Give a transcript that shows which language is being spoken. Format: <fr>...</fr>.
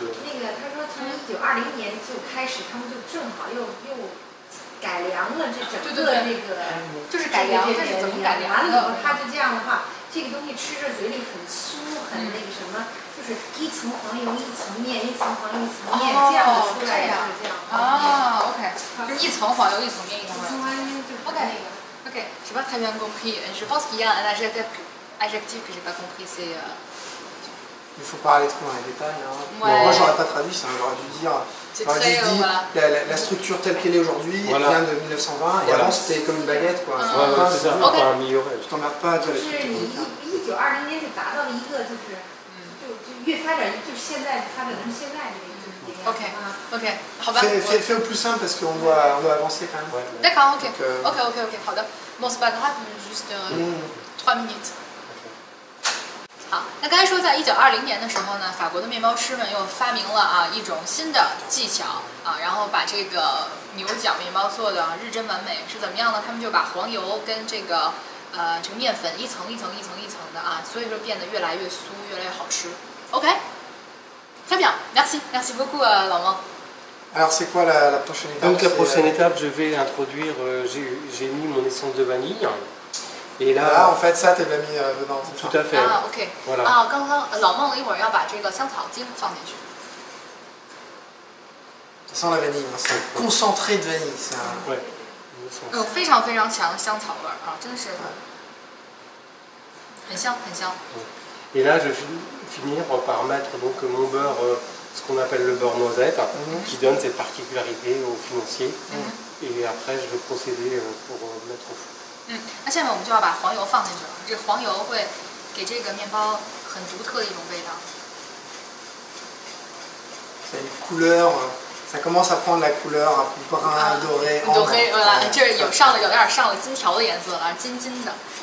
<zh>那个他说从1920年就开始，他们就正好又改良了这整个那个，就是改良，这是怎么改良的？完了以后，他就这样的话，这个东西吃着嘴里很酥，很那个什么，就是一层黄油一层面，一层黄油一层面，这样的出来的，这样。啊 ，OK， 就是一层黄油一层面一层黄油。 OK，</zh> <fr>j'ai pas très bien compris. Je pense qu'il y a un adjectif que j'ai pas compris, c'est. Il faut pas aller trop dans les détails. Hein. Ouais. Bon, moi, j'aurais pas traduit ça. J'aurais dû dire. J'aurais juste dit voilà. la structure telle qu'elle est aujourd'hui vient de 1920 et avant c'était comme une baguette quoi. C'est ça. OK. Tu t'emmerdes pas.</fr> <zh>就是你1920年就达到了一个就越发展就现在发展成现在这个。 OK， 好吧。</zh> <fr>Fais au plus simple parce qu'on doit avancer quand même. D'accord, OK. OK，</fr> <zh>好的。</zh> <fr>Bon, c'est pas grave, juste 3 minutes。</fr> <zh>好，那刚才说，在1920年的时候呢，法国的面包师们又发明了一种新的技巧然后把这个牛角面包做的日臻完美。是怎么样呢？他们就把黄油跟这个面粉一层一层一层一层的所以说变得越来越酥，越来越好吃。</zh> <fr>OK， très bien, merci beaucoup, Laurent. Alors c'est quoi la prochaine étape? Donc la prochaine étape, je vais introduire, j'ai mis mon essence de vanille. Et là, en fait, ça, tu l'as mis dedans. Tout à fait. OK. Voilà.</fr> <zh>刚刚老孟一会儿要把这个香草精放进去。</zh> <fr>Ça sent la vanille, hein. C'est un concentré de vanille. C'est un... Ouais.</fr> <zh>非常非常强的香草味真的是很香很香。</zh> <fr>Et là, je vais finir par mettre donc mon beurre, ce qu'on appelle le beurre noisette, qui donne cette particularité aux financiers. Et après, je vais procéder pour mettre au four.</fr> <zh>那下面我们就要把黄油放进去了。这个黄油会给这个面包很独特的一种味道。</zh> <fr>C'est une couleur, ça commence à prendre la couleur un peu brun, doré. Doré, voilà，</fr> <zh>就是有点上了金条的颜色了，金金的。</zh>